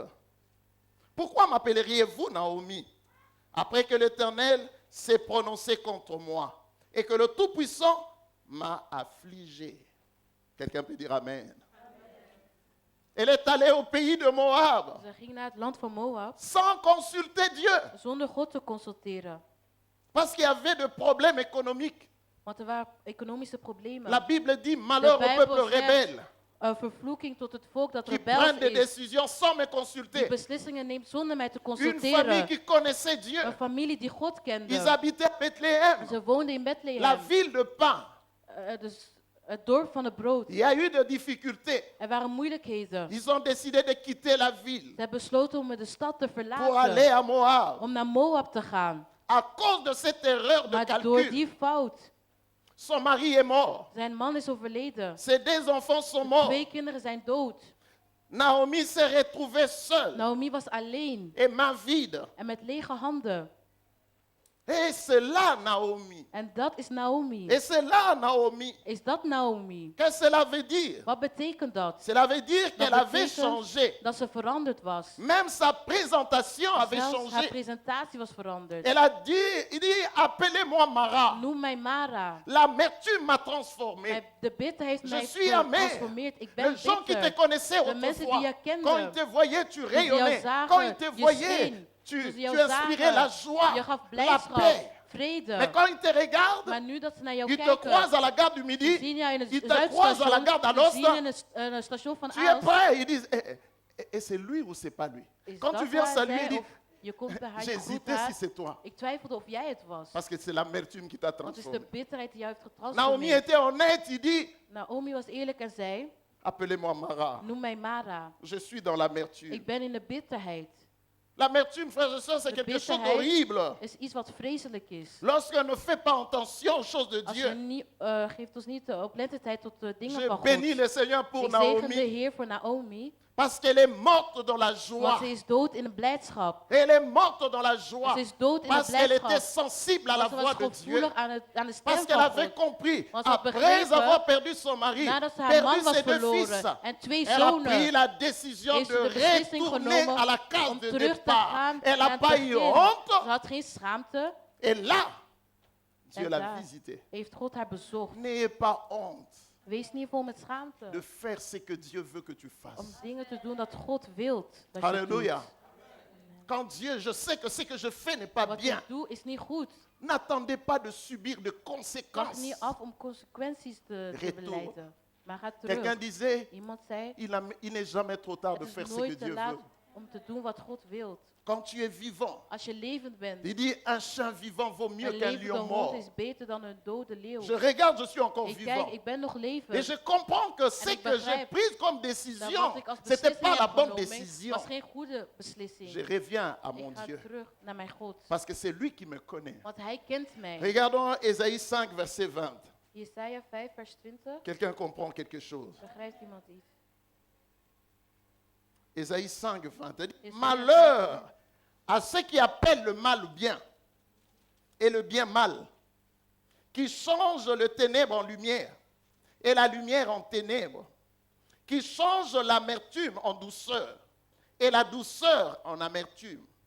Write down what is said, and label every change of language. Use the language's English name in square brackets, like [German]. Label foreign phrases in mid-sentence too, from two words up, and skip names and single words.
[French] Pourquoi m'appelleriez-vous Naomi, après que l'Éternel s'est prononcé contre moi et que le Tout-Puissant m'a affligé? Quelqu'un peut dire Amen. Elle est allée au pays de Moab [Dutch] Ze ging naar het land van Moab [French] sans consulter Dieu [Dutch] zonder God te consulteren. [French] parce qu'il y avait des problèmes économiques. [Dutch] Want er waren economische problemen. [French] La Bible dit malheur au [Dutch] Bijbel [French] peuple [Dutch] zegt, [French] rebelle [Dutch] vervloeking tot het volk dat [French] qui [Dutch] rebels [French] prennent des [Dutch] is. [French] décisions sans me [Dutch] Die [French] consulter. [Dutch] beslissingen neemt zonder mij te [French] Une famille [Dutch] consulteren. [French] qui connaissait Dieu. [Dutch] Een familie die God [French] Ils [Dutch] kende. [French] habitaient à Bethléem, [Dutch] Ze woonden in [French] la [Dutch] Bethlehem. [French] ville de pain. [Dutch] Dus het dorp van het brood. [French] Il y a eu des difficultés. [Dutch] Er waren moeilijkheden. [French] Ils ont décidé de quitter la ville [Dutch] Ze hebben besloten om de stad te [French] pour aller [Dutch] verlaten. [French] à Moab. [Dutch] Om naar Moab te gaan. [French] À cause de cette erreur de [Dutch] Maar door [French] calcul, [Dutch] die fout. [French] son mari est mort. [Dutch] Zijn man is overleden. [French] Ses deux enfants sont morts. [Dutch] 2 kinderen zijn dood. [French] Naomi s'est retrouvée seule [Dutch] Naomi was alleen. [French] et main vide. [Dutch] En met lege handen. [French] Et c'est là Naomi. [Dutch] En dat is Naomi. [French] Et c'est là Naomi. [Dutch] Is dat Naomi? [French] Qu'est-ce que cela veut dire? [Dutch] Wat betekent dat? [French] Cela veut dire qu'elle [Dutch] Dat [French] avait [Dutch] betekent [French] changé. [Dutch] dat ze veranderd was. [French] Même sa présentation avait [Dutch] Zelfs haar [French] changé. [Dutch] presentatie was veranderd. [French] Elle a dit, il dit, appelez-moi Mara. [Dutch] Noem mij Mara. [French] L'amertume m'a transformé. [Dutch] De bitter heeft [French] Je [Dutch] mij [French] suis amer. [Dutch] getransformeerd. Ik ben [French] Les gens qui te [Dutch] bitter. [French] connaissaient [Dutch] De mensen die [French] autrefois, [Dutch] je kenden, [French] quand ils te voyaient, tu [Dutch] jou [French] rayonnais. [Dutch] zagen, [French] Quand ils te [Dutch] je [French] voyaient, [Dutch] scheen. [French] tu [Dutch] Toen ze jou [French] inspirais la [Dutch] zagen, [French] joie, [Dutch] je gaf [French] la [Dutch] blijdschap, [French] paix. [Dutch] vrede. [French] Mais quand ils te regardent, [Dutch] Maar nu dat ze naar jou [French] ils te [Dutch] kijken, [French] croisent à la gare du [Dutch] ze [French] Midi, [Dutch] zien jou in het [French] ils te croisent à la gare [Dutch] zuidstation, ze zien in [French] d'Alost, [Dutch] een station van [French] tu es [Dutch] Aalst. [French] prêt. Ils disent, et c'est lui ou c'est pas lui? [Dutch] Is [French] Quand [Dutch] dat [French] tu viens [Dutch] waar [French] saluer, [Dutch] zij [French] il dit, [Dutch] of je komt bij haar, je groet [French] j'hésitais si [Dutch] haar. [French] c'est toi. [Dutch] Ik twijfelde of jij het was. [French] Parce que c'est l'amertume qui t'a [Dutch] Want het is de [French] transformé. [Dutch] bitterheid die jou heeft [French] Naomi [Dutch] getransformeerd. [French] était honnête, il dit, [Dutch] Naomi was eerlijk en zei, [French] appelez-moi Mara. [Dutch] noem mij Mara. [French] Je suis dans l'amertume. [Dutch] Ik ben in de bitterheid. [French] L'amertume, frères et sœurs, c'est [Dutch] De [French] quelque chose [Dutch] bitterheid [French] d'horrible. [Dutch] is iets wat vreselijk is. [French] Lorsqu'on ne fait pas attention aux choses de [Dutch] Als je [French] Dieu, [Dutch] niet, geeft ons niet de oplettendheid tot de dingen [French] je [Dutch] van God. [French] bénis le Seigneur pour [Dutch] Ik zegen de [French] Naomi [Dutch] Heer voor Naomi, [French] parce qu'elle est morte dans la joie. [Dutch] want ze is dood in de blijdschap. [French] Elle est morte dans la joie [Dutch] Ze is dood in de [French] parce qu'elle était [Dutch] blijdschap. [French] sensible à la [Dutch] Want ze [French] voix [Dutch] was [French] de Dieu. [Dutch] gevoelig aan de stem [French] Parce qu'elle [Dutch] van [French] avait [Dutch] God. [French] compris, [Dutch] Want ze had [French] après [Dutch] begrepen, [French] avoir perdu son mari, [Dutch] Nadat ze haar [French] perdu [Dutch] man was [French] ses deux fils, [Dutch] verloren en 2 [French] elle a pris [Dutch] zonen, [French] la décision [Dutch] heeft [French] de [Dutch] ze de beslissing [French] retourner [Dutch] genomen [French] à la case [Dutch] om [French] de [Dutch] terug te [French] départ. [Dutch] gaan [French] Elle [Dutch] naar [French] n'a [Dutch] het [French] pas eu [Dutch] begin. [French] honte. [Dutch] Ze had geen schaamte. [French] Et là, Dieu [Dutch] En [French] l'a [Dutch] daar [French] visité. [Dutch] heeft God haar bezocht. [French] N'ayez pas honte [Dutch] Wees niet vol met schaamte. [French] de faire ce que Dieu veut que tu [Dutch] Om [French] fasses. [Dutch] dingen te doen dat God wilt dat je [French] Alléluia. [Dutch] doet. [French] Quand Dieu, je sais que ce que je fais n'est pas [Dutch] Wat [French] bien. [Dutch] ik doe is niet goed. [French] N'attendez pas de subir de [Dutch] Wacht [French] conséquences. [Dutch] niet af om consequenties te [French] Retour. [Dutch] beleiden. Maar ga [French] Quelqu'un [Dutch] terug. [French] disait, [Dutch] Iemand zei, [French] il n'est jamais trop tard de [Dutch] het [French] faire [Dutch] is [French] ce que [Dutch] nooit te [French] Dieu [Dutch] laat [French] veut. [Dutch] om te doen wat God wilt. [French] Quand tu es vivant, [Dutch] Als je levend bent, [French] il dit, un chien vivant vaut mieux [Dutch] een [French] qu'un [Dutch] levende [French] lion [Dutch] hond [French] mort. [Dutch] is beter dan een dode leeuw. [French] Je regarde, je suis encore [Dutch] Ik [French] vivant. [Dutch] kijk, ik ben nog [French] Et [Dutch] levend. [French] je comprends que ce [Dutch] ik [French] que j'ai [Dutch] begrijp [French] pris comme [Dutch] Dat [French] décision, [Dutch] wat ik als [French] ce n'était [Dutch] beslissing [French] pas la [Dutch] heb [French] bonne [Dutch] genomen, [French] décision. [Dutch] was geen goede beslissing. [French] Je reviens à mon [Dutch] Ik ga [French] Dieu. [Dutch] terug naar mijn God. [French] Parce que c'est lui qui me connaît. [Dutch] Want hij kent mij. [French] Regardons Ésaïe 5, verset 20. [Dutch] Jesaja 5, vers 20. [French] Quelqu'un comprend quelque chose. [Dutch] Begrijpt iemand iets? [French] Ésaïe 5, 20. Elle dit, Ésaïe malheur à ceux qui appellent le mal bien et le bien mal, qui changent le ténèbre en lumière et la lumière en ténèbres, qui changent l'amertume en douceur et la douceur en amertume.